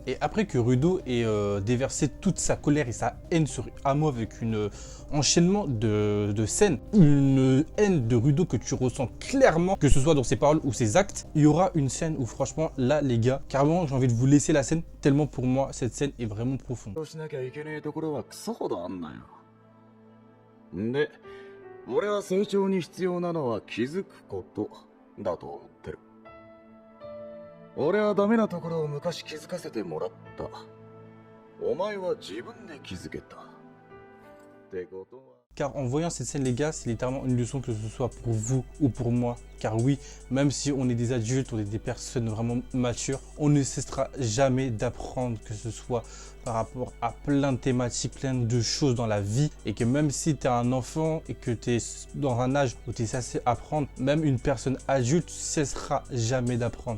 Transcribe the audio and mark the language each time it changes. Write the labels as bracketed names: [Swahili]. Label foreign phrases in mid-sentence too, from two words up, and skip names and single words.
[French] Et après que Rudo ait déversé toute sa colère et sa haine sur Amo avec une enchaînement de scènes, une haine de Rudo que tu ressens clairement, que ce soit dans ses paroles ou ses actes, il y aura une scène où franchement là les gars, carrément j'ai envie de vous laisser la scène tellement pour moi cette scène est vraiment profonde. [Japanese] で、俺は成長に必要なのは気づくことだと思ってる。俺はダメなところを昔気づかせてもらった。お前は自分で気づけた。ってことは [French] Car en voyant cette scène, les gars, c'est littéralement une leçon, que ce soit pour vous ou pour moi. Car oui, même si on est des adultes, on est des personnes vraiment matures, on ne cessera jamais d'apprendre, que ce soit par rapport à plein de thématiques, plein de choses dans la vie. Et que même si tu es un enfant et que tu es dans un âge où tu es censé apprendre, même une personne adulte cessera jamais d'apprendre.